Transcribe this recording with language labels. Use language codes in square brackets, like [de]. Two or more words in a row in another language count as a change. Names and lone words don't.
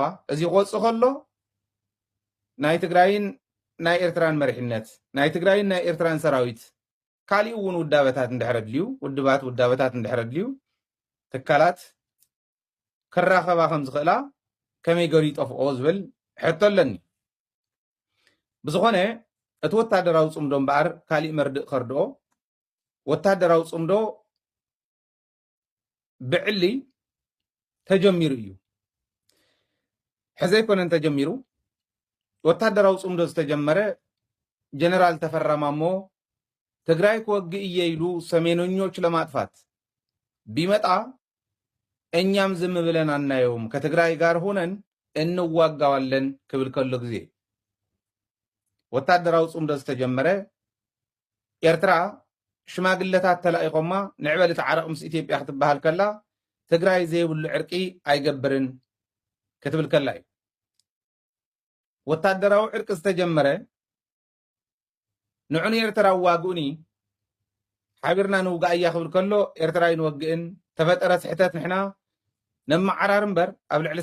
[ti] እዚ ቆጽ ከሎ ናይ ትግራይን ናይ ኤርትራን መሪሕነት ናይ ትግራይን ናይ ኤርትራን ሰራዊት ካሊእ እውን ውዳበታት እንድሕረድልዩ ውዳበታት እንድሕረድልዩ ትካላት ክራኸባ ከም ዝኽእላ ከመይ ገሩ ይጠፍኦ ዝብል ሕቶ ኣለኒ ብዝኾነ እቲ ወታደራዊ ጽምዶ እምበኣር ካሊእ መርድእ ከርድኦ ወታደራዊ ጽምዶ ብዕሊ ተጀሚሩ እዩ ሕዚ ኣይኮነን ተጀሚሩ ወታደራዊ ጽምዶ ዝተጀመረ ጀነራል ተፈራ ማሞ ትግራይ ክወግእ እየ ኢሉ [am] ሰሜነኞች ለማጥፋት ቢመጣ እኛም ዝም ብለን አናየውም ከትግራይ ጋር ሆነን እንዋጋዋለን [ti] ክብል ከሎ ጊዜ ወታደራዊ ጽምዶ ዝተጀመረ ኤርትራ ሽማግለታት ተላኢቆማ ንዕበልቲ ዓረቕ ምስ ኢትዮጵያ ክትበሃል ከላ ትግራይ ዘይብሉ ዕርቂ ኣይገብርን ክትብል ከላ እዩ ወታደራዊ ዕርቂ ዝተጀመረ ንዑን ኤርትራ ዋግኡኒ ሓቢርና ንውጋእ እያ ክብል ከሎ ኤርትራ ይንወግእን ተፈጠረ ስሕተት ንሕና ነመዓራር እምበር ኣብ ልዕሊ